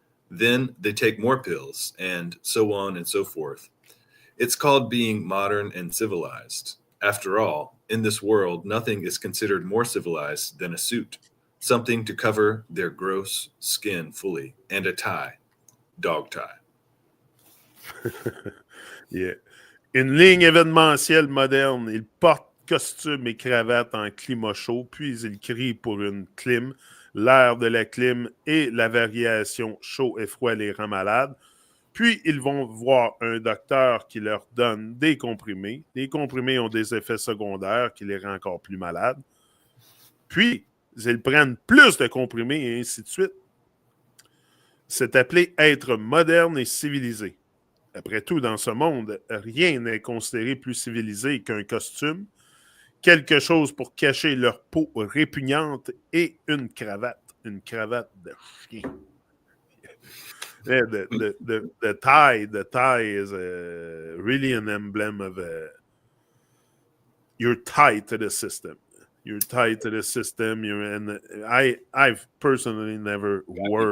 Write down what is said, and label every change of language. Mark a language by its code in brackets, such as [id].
[en] Then they take more pills, and so on and so forth. It's called being modern and civilized. After all, in this world, nothing is considered more civilized than a suit, something to cover their gross skin fully, and a tie, dog tie. Yeah. [fr] Une ligne événementielle moderne. Il porte costume et cravate en climat chaud, puis il crie pour une clim. L'air de la clim et la variation chaud et froid les rend malades. Puis ils vont voir un docteur qui leur donne des comprimés. Les comprimés ont des effets secondaires qui les rendent encore plus malades. Puis ils prennent plus de comprimés et ainsi de suite. C'est appelé être moderne et civilisé. Après tout, dans ce monde, rien n'est considéré plus civilisé qu'un costume, quelque chose pour cacher leur peau répugnante et une cravate. Une cravate de chien. [en] Yeah, the tie is really an emblem of you're tied to the system. You're tied to the system. I've personally never Got me wore